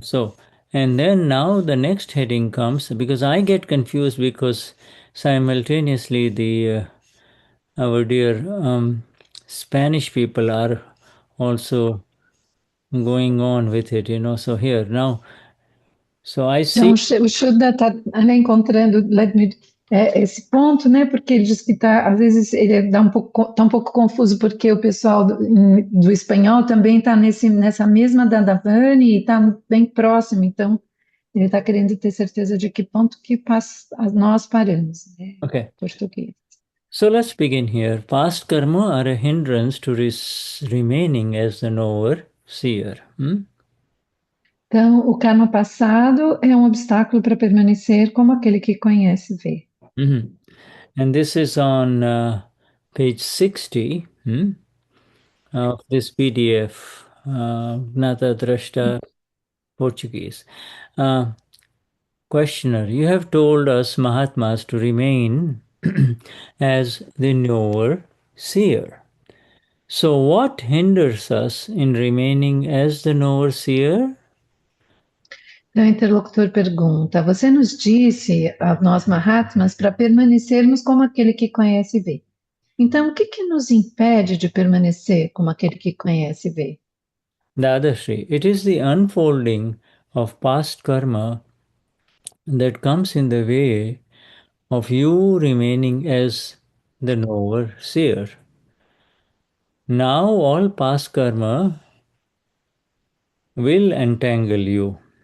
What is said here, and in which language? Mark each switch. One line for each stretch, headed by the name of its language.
English: So and then now the next heading comes because I get confused because simultaneously the our dear Spanish people are also going on with it. So here now, so I
Portuguese: Então,
English: see.
Portuguese: o Shuddha está encontrando esse ponto, né? Porque ele diz que às vezes ele tá um pouco confuso, porque o pessoal do espanhol também está nessa mesma Dandavani e está bem próximo. Então, ele está querendo ter certeza de que ponto que nós paramos, né?
English: Okay.
Portuguese: Português.
English: So let's begin here. Past karma are a hindrance to remaining as the knower, seer.
Portuguese: Então, o karma passado é um obstáculo para permanecer como aquele que conhece e vê.
English: And this is on page 60 of this PDF, Gnata Drashta Portuguese. Questioner, you have told us Mahatmas to remain as the knower, seer. So what hinders us in remaining as the knower, seer?
Portuguese: Então, o interlocutor pergunta: Você nos disse, a nós Mahatmas, para permanecermos como aquele que conhece e vê. Então, o que nos impede de permanecer como aquele que conhece e vê?
English: Dadashri, it is the unfolding of past karma that comes in the way of you remaining as the knower, seer. Now all past karma will entangle you.